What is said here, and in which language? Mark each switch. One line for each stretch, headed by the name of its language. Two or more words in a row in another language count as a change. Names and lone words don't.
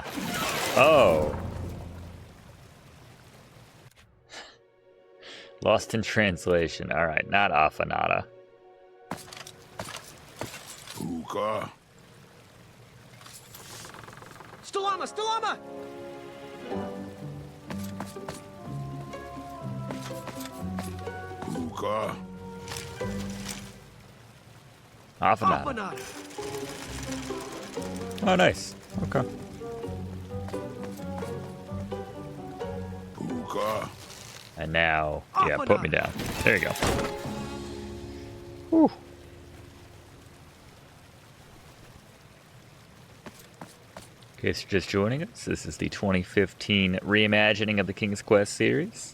English: Oh. Lost in translation. Alright, not Afanada. Puka. Stalama! Stalama! Puka. Afanada. Afanada! Oh, nice. Okay. Puka. And now, yeah, put me down. There you go. Whew. In case you're just joining us, this is the 2015 reimagining of the King's Quest series.